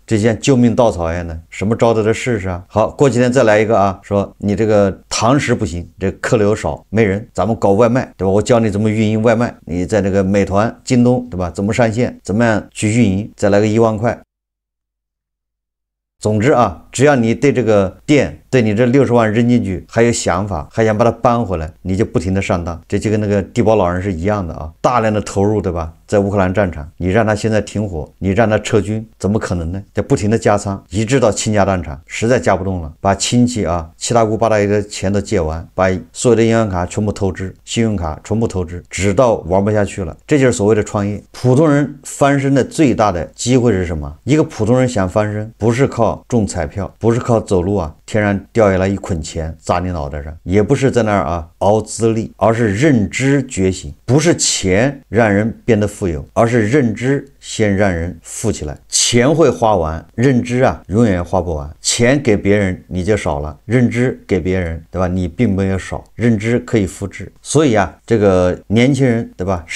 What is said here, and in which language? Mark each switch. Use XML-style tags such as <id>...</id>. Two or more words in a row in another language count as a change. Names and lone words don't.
<zh>這像救命稻草一樣的，什麼招都得試試好，過幾天再來一個說你這個堂食不行，這客流少沒人，咱們搞外賣，對吧？我教你怎麼運營外賣，你在這個美團、京東，對吧？怎麼上線，怎麼樣去運營，再來個1萬塊。總之只要你對這個店，對你這60萬扔進去還有想法，還想把它搬回來，你就不停的上當。這就跟那個地保老人是一樣的大量的投入，對吧？在烏克蘭戰場，你讓他現在停火，你讓他撤軍，怎麼可能呢？就不停的加倉，一直到傾家蕩產，實在加不動了，把親戚七大姑八大姨的錢都借完，把所有的銀行卡全部透支，信用卡全部透支，直到玩不下去了。這就是所謂的創業。普通人翻身的最大的機會是什麼？一個普通人想翻身，不是靠中彩票，不是靠走路天上掉下來一捆錢砸你腦袋上，也不是在那兒熬資歷，而是認知覺醒。不是錢讓人變得富有，而是認知先讓人富起來。錢會花完，認知永遠花不完。錢錢給別人你就少了，認知給別人，對吧？你並沒有少，認知可以複製。所以啊，這個年輕人，對吧？</zh>